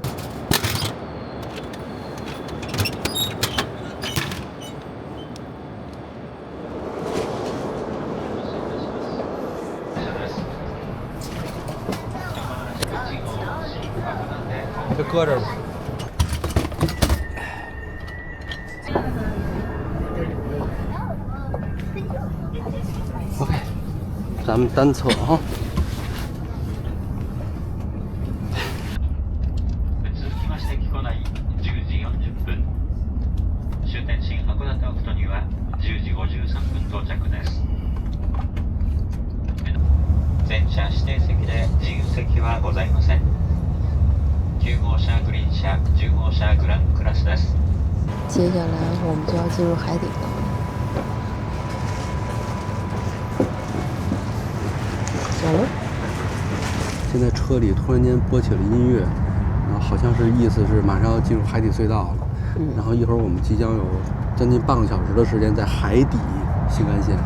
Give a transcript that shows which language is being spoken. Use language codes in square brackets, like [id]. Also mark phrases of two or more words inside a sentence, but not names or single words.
[zh] 就搁这儿吧。OK， 咱们单侧哈。 [ja] 続きまして木古内10時40分。終点新函館オクトには10時53分到着です。全車指定席で自由席はございません。9号車グリーン車、10号車グランクラスです。 [zh] 接下来我们就要进入海底了。走了。现在车里突然间播起了音乐，然后好像是意思是马上要进入海底隧道了。然后一会儿我们即将有将近半个小时的时间在海底新干线，